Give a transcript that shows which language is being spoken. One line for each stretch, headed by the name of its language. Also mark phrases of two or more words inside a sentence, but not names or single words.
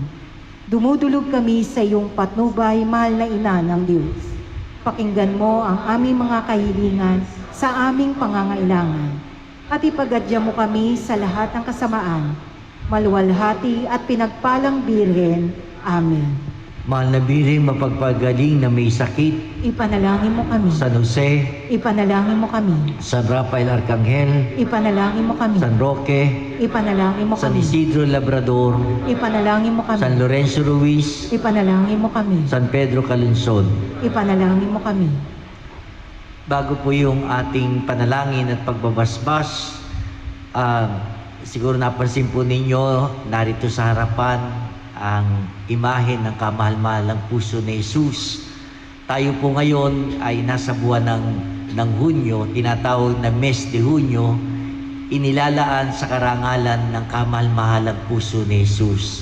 Filipino: Dumudulog kami sa iyong patnubay, mahal na Ina ng Diyos. Pakinggan mo ang aming mga kahilingan sa aming pangangailangan at ipagadya mo kami sa lahat ng kasamaan, maluwalhati at pinagpalang Birhen. Amen. Mahal na Birheng mapagpagaling na may sakit, Ipanalangin mo kami. San Jose, Ipanalangin mo kami. San Rafael Arcangel, Ipanalangin mo kami. San Roque, Ipanalangin mo San kami. Isidro Labrador, Ipanalangin mo San kami. Lorenzo Ruiz, Ipanalangin mo kami. San Pedro Calungsod. Ipanalangin mo kami. Bago po yung ating panalangin at pagbabasbas, siguro napansin po ninyo, narito sa harapan ang imahe ng kamahal-mahalang puso ni Jesus. Tayo po ngayon ay nasa buwan ng Hunyo, tinatawag na
Spanish: Mes de Hunyo,
Filipino: inilalaan sa karangalan ng kamahal-mahalang puso ni Jesus.